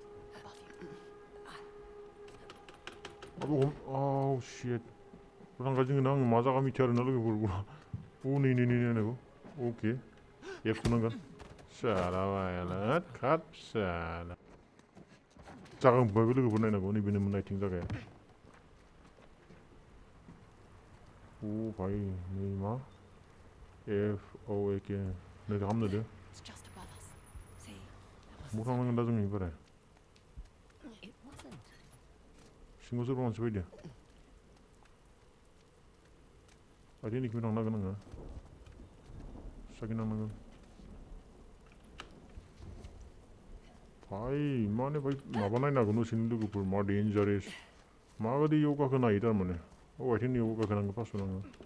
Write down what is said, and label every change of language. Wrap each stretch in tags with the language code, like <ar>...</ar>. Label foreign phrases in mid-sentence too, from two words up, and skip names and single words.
<brx>शिट थांगासिनो जोङो ना आं मा जागा मिथिया आरोना लोगोफोर नै नायनांगौ ओके एफ थुनांगोन साला खाट साला जागांबाय बे लोगोफोर नायनांगौ नैबेनोमोन आइथिं जागाया भाई नै मा एफ एके नै खालामनो दो</brx> <en>It's just above us. See?</en> <brx>बहा थांनांगोन दा जों इनिफ्राय</brx> <en>It wasn't.</en> <brx>सिङाव सोरबा मानसि फैदो आइथिंनिखौ थांनांगोन आङो साखि थांनांगोन भाई माने भाई माबा नायनांगौ नोंसोरनि लोगोफोर मा डेन्जारेस माबायदि इयाव गाखोनो हायो थारमाने आइथिं इयाव गाखोनांगौ फार्स्टआव नाङो</brx>